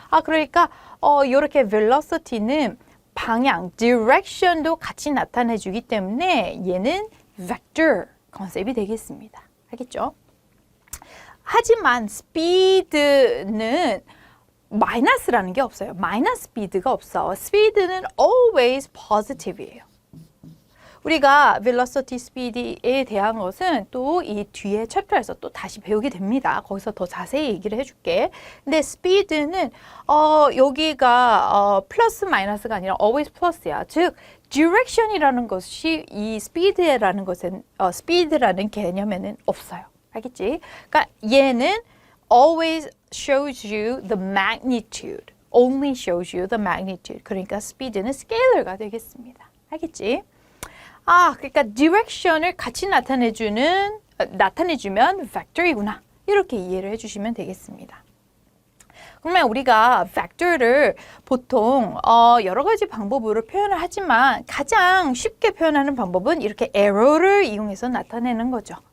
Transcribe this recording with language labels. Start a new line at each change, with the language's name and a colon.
Korean: 그러니까 이렇게 velocity는 방향, direction도 같이 나타내 주기 때문에 얘는 vector 컨셉이 되겠습니다. 알겠죠? 하지만 speed는 마이너스라는 게 없어요. 마이너스 speed가 없어. speed는 always positive이에요. 우리가 velocity, speed에 대한 것은 또 이 뒤에 챕터에서 또 다시 배우게 됩니다. 거기서 더 자세히 얘기를 해줄게. 근데 speed는 여기가 플러스 마이너스가 아니라 always plus야. 즉 direction이라는 것이 이 speed라는 것은 speed라는 개념에는 없어요. 알겠지?
English: 그러니까 얘는 always shows you the magnitude. only shows you the magnitude.
Korean: 그러니까 speed는 scalar가 되겠습니다. 알겠지? 그러니까 direction을 같이 나타내주면 vector이구나. 이렇게 이해를 해주시면 되겠습니다. 그러면 우리가 vector를 보통 여러 가지 방법으로 표현을 하지만 가장 쉽게 표현하는 방법은 이렇게 arrow를 이용해서 나타내는 거죠.